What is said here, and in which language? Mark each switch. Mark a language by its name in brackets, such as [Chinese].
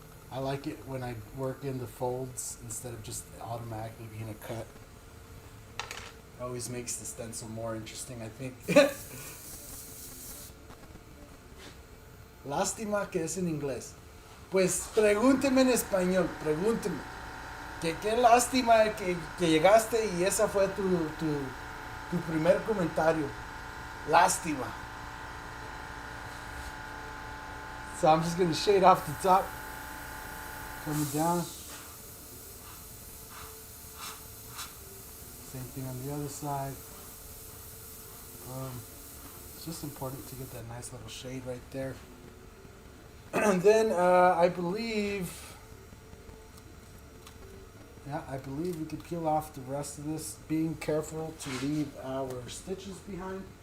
[English] I like it when I work in the folds instead of just automatically being a cut. Always makes the stencil more interesting, I think. [Spanish] Lástima que es en inglés. Pues pregúnteme en español, pregúnteme. Que qué lástima que llegaste y esa fue tu primer comentario. Lástima. [English] So I'm just going to shade off the top. Coming down. Same thing on the other side. It's just important to get that nice little shade right there. And then I believe we could peel off the rest of this, being careful to leave our stitches behind.